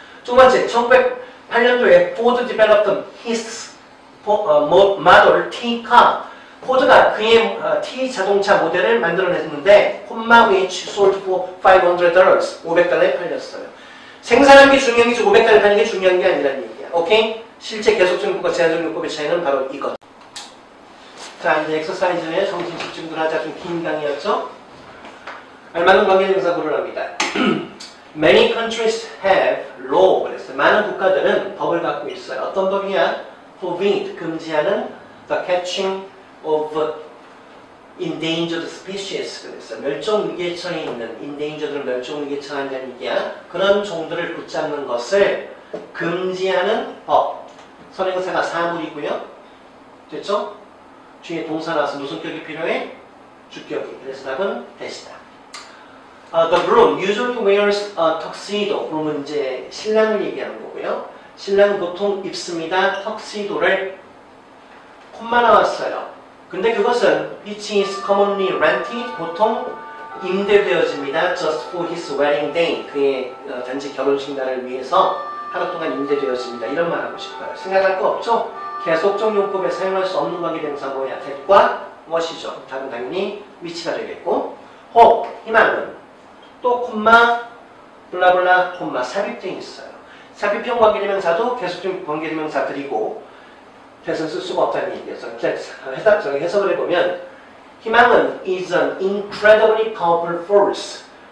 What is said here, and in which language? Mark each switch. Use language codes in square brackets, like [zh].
[ko] 두 번째, 1908년도에 [en] Ford developed his model T car. [ko] 포드가 그의 T 자동차 모델을 만들어냈는데 콤마 [en] which sold for $500. [ko] $500에 팔렸어요. 생산한 게 중요한 게 500달러 파는 게 중요한 게 아니라는 얘기야. 오케이? 실제 계속적 용법과 제한적 용법의 차이는 바로 이것. 자, 이제 엑서사이즈에 정신 집중을 하자. 좀 긴 강의였죠? 알맞은 관계대명사 고르랍니다. [en] Many countries have law. [ko] 그랬어요. 많은 국가들은 법을 갖고 있어요. 어떤 법이냐? [en] Forbid, [ko] 금지하는 [en] the catching of endangered species. [ko] 그랬어요. 멸종위기에 처해 있는 endangered는 멸종위기에 처한다는 얘기야. 그런 종들을 붙잡는 것을 금지하는 법. 선행사가 사물이고요. 됐죠? 뒤에 동사 나와서 무슨 격이 필요해? 주격이. 그래서 답은 대시다. [en] The groom usually wears a tuxedo. [ko] groom은 이제 신랑을 얘기하는 거고요. 신랑은 보통 입습니다. 턱시도를 콤마 나왔어요. 근데 그것은 [en] which is commonly rented. [ko] 보통 임대되어집니다. [en] just for his wedding day. [ko] 그의 단지 결혼식 날을 위해서 하루 동안 임대되어집니다. 이런 말 하고 싶어요. 생각할 거 없죠? 계속적 용법에 사용할 수 없는 관계대명사 뭐야? that과 what이죠. 답은 당연히 which가 되겠고 hope, 희망은 또 콤마 블라블라 콤마 삽입되어 있어요. 삽입형 관계대명사도 계속적 관계대명사들이고 대선 쓸 수가 없다는 얘기였어요. 해석을 해보면 희망은 [en] is an incredibly powerful force.